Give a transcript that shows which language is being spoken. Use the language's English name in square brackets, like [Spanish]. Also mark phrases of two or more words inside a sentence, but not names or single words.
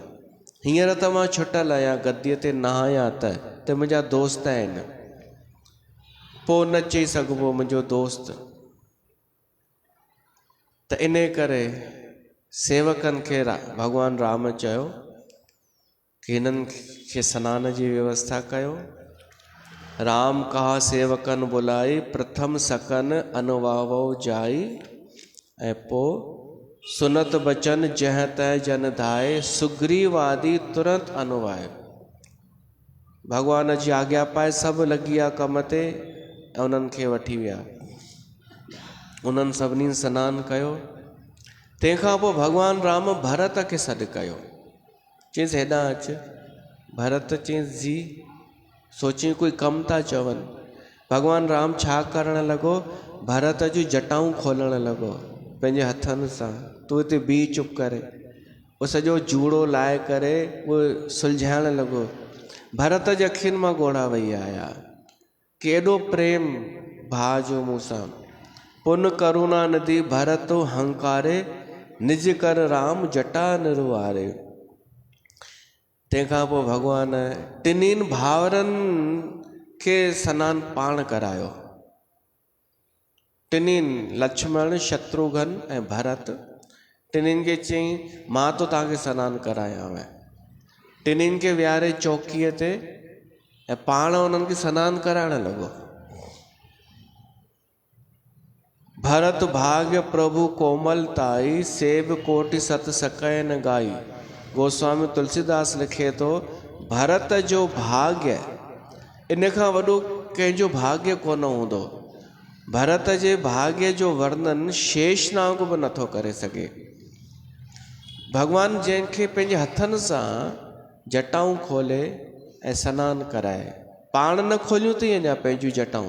[Sindhi] हींअर त मां छुटल आहियां, गद्दीअ ते न आहियां त मुंहिंजा दोस्त आहिनि, पोइ न चई सघिबो मुंहिंजो दोस्त। त इन करे सेवकनि खे भॻवानु राम चयो कि हिननि खे सनान जी व्यवस्था कयो। [Awadhi] राम कहा सेवकन बुलाई, प्रथम सकन अनुवावो जाई, [Sindhi] ऐं पोइ [Awadhi] सुनत बचन जह तय जन धाए, सुग्रीव आदि तुरंत अनुवाए। [Sindhi] भॻवान जी आज्ञा पाए सभु लॻी विया कम ते ऐं उन्हनि खे वठी विया। उन्हनि सभिनी सनानु कयो। तंहिंखां पोइ भॻवानु राम भरत खे सॾु कयो, चयईंसि हेॾां अचु। भरत चयईंसि जी, सोची कोई कमु था चवनि। भॻवानु राम छा करणु लॻो, भरत जूं जटाऊं खोलणु लॻो पंहिंजे हथनि सां। तूं हिते बीह चुप करे, उहो सॼो जूड़ो लाहे करे उहो सुलझाइणु लॻो। भरत जे अखियुनि मां ॻोढ़ा वही आया, केॾो प्रेम भाउ जो मूं सां। [Awadhi] पुन करुणा निधि भरत हंकारे, निज कर राम जटा निर्वारे। [Sindhi] तंहिंखां पोइ भॻवानु टिनिनि भाउरनि खे सनानु पाण करायो। टिनिनि, लक्ष्मण, शत्रुघ्न ऐं भरत, टिनिनि खे चयईं मां तो तव्हांखे सनानु करायांव। टिनिनि खे विहारे चौकीअ ते ऐं पाण उन्हनि खे सनानु कराइणु लॻो। [Awadhi] भरत भाग्य प्रभु कोमलताई, सेब कोटि सत सकय न गाई। [Sindhi] गोस्वामी तुलसीदास लिखे थो, भरत जो भाग्य इन खां वॾो कंहिंजो भाग्य कोन हूंदो। भरत जे भाग्य जो वर्णन शेषनाग बि नथो करे सघे। भॻवानु जंहिंखे पंहिंजे हथनि सां जटाऊं खोले ऐं सनानु कराए, पाण न खोलियूं अथई अञा पंहिंजूं जटाऊं।